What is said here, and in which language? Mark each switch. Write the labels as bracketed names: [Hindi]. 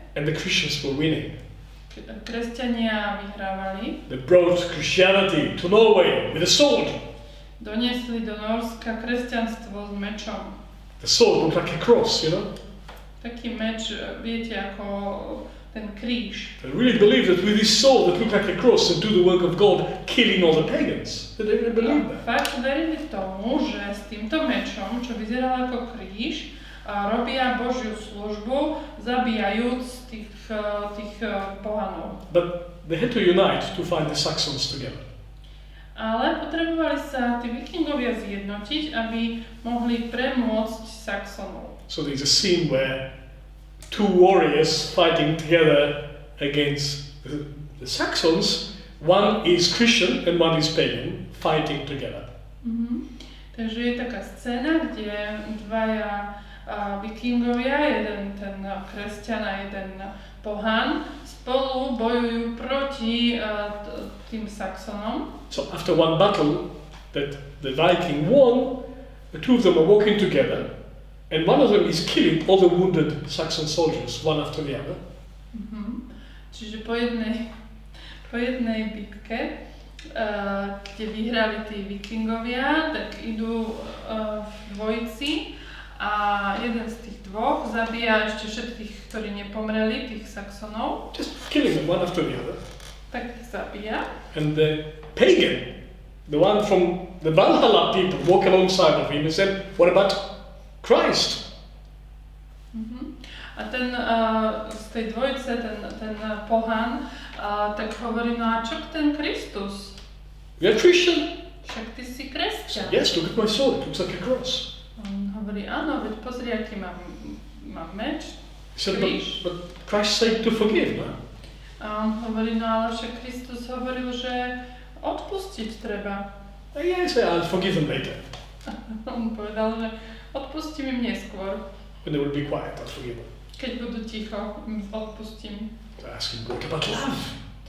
[English] And the Christians were winning. [Slovak] Kresťania vyhrávali. [English] They brought Christianity to Norway with a sword. [Slovak] Doniesli do Norska kresťanstvo s mečom. [English] The sword looked like a cross, you know. [Slovak] Taký meč, viete, ako ten kríž. [English] They really believed that with this sword that looked like a cross and do the work of God, killing all the pagans. They really believed that. [Slovak] Fakt verili tomu, že s týmto mečom, čo vyzeral ako kríž, robia Božiu službu, zabíjajúc tých pohanov. [English] But they had to unite to find the Saxons together. [Slovak] Ale potrebovali sa tí Vikingovia zjednotiť, aby mohli premôcť Saxonov. [English] So there's a scene where two warriors fighting together against the Saxons, one is Christian and one is pagan, fighting together. [Slovak] Takže je taká scéna, kde dvaja Vikingovia, jeden ten kresťan a jeden pohan, spolu bojujú proti tým Saxonom. [English] So after one battle that the Viking won, the two of them are walking together, and one of them is killing all the wounded Saxon soldiers, one after the other. [Slovak] Čiže po jednej bitke, kde vyhrali tí Vikingovia, tak idú v dvojici a jeden z tých dvoch zabíja ešte všetkých, ktorí nepomreli, tých Saxonov. [English] Just killing them one after the other. [Slovak] Tak ich zabíja. [English] And the pagan, the one from the Valhalla people, walk alongside of him and said, "What about Christ?" [Slovak] A ten z tej dvojice, ten pohan, tak hovorí, no a čo ten Kristus? [English] You're a Christian? [Slovak] Však ty si kresťan. [English] Yes, look at my sword, it looks like a cross. [Slovak] On hovorí, áno, veď pozri, aký mám meč, kríž. [English] But Christ said to forgive, no? [Slovak] A on hovorí, no ale však Kristus hovoril, že odpustiť treba. [English] Yes, I'll forgive them later. [Slovak] On povedal, že odpustím im neskôr. [English] When they will be quiet, I'll forgive them. [Slovak] Keď budú ticho, im odpustím. [English] So I asked him, what about love?